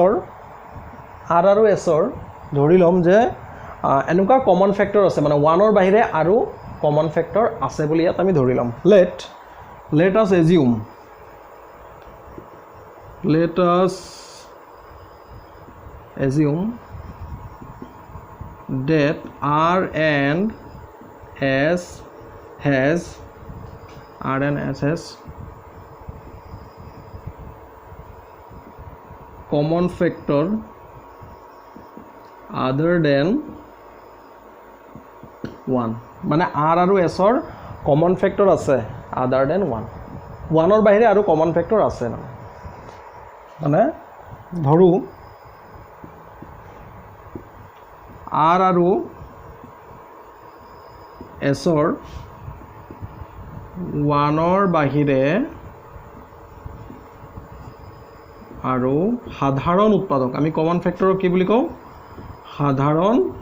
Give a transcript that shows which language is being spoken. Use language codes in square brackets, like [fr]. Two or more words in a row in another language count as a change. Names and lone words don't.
[as] s ৰ ধৰি লম যে এনেকুৱা [en] common factor [as] আছে মানে 1 ৰ বাহিৰে আৰু [en] common factor [as] আছে বুলি ইয়াত আমি ধৰি লম [en] let us assume that r and s has common factor other than [as] 1 মানে r আৰু s ৰ [en] common factor [as] আছে [en] other than 1 [as] 1 ৰ বাহিৰে আৰু [en] common factor [as] আছে মানে ধৰু r আৰু s ৰ 1 ৰ বাহিৰে আৰু সাধাৰণ উৎপাদক আমি [en] common factorক [as] কি বুলি কওঁ সাধাৰণ